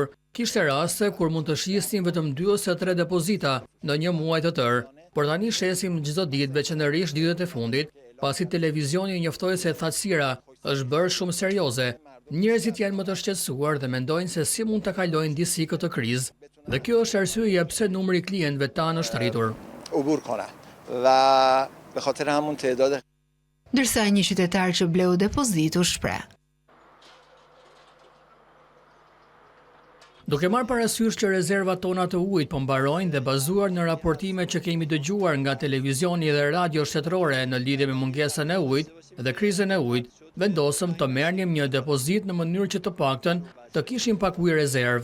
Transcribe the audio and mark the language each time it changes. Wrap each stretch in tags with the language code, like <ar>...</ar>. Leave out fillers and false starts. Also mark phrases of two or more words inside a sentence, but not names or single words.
<sq>Kishte raste kur mund të shisnin vetëm 2 ose 3 depozita në një muaj të tërë, por tani shesim çdo ditë, veçanërisht ditët e fundit, pasi televizioni njoftoi se thatësira është bërë shumë serioze. Njerëzit janë më të shqetësuar dhe mendojnë se si mund ta kalojnë disi këtë krizë. Dhe kjo është arsyeja pse numri i klientëve tanë është rritur.</sq> <fa>عبور کنن و به خاطر همون تعداد</fa> <sq>Ndërsa një qytetar që bleu depozitu shpreh. Duke marrë parasysh që rezervat tona të ujit po mbarojnë dhe bazuar në raportime që kemi dëgjuar nga televizioni dhe radio shtetërore në lidhje me mungesën e ujit dhe krizën e ujit, vendosëm të merrnim një depozit në mënyrë që të paktën të kishim pak ujë rezervë.</sq>